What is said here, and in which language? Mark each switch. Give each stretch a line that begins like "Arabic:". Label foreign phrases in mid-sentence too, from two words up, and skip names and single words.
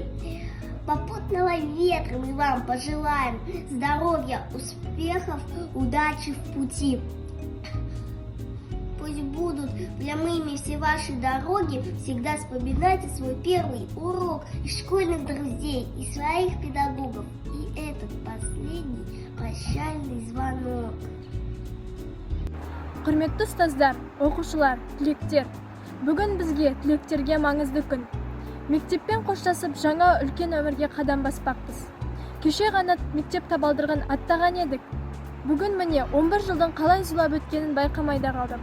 Russian: Попутного ветра мы вам пожелаем, здоровья, успехов, удачи в пути. Пусть будут прямыми все ваши дороги, всегда вспоминайте свой первый урок и школьных друзей, и своих педагогов, и этот последний прощальный звонок.
Kazakh: Құрметті ұстаздар, оқушылар, түлектер, бүгін бізге түлектерге маңызды күн. Мектеппен қоштасып жаңа үлкен өмірге қадам баспақпыз. Кеше ғана мектеп табалдырығын аттаған едік. Бүгін міне 11 жылдың қалай зулап өткенін байқамай да қалдым.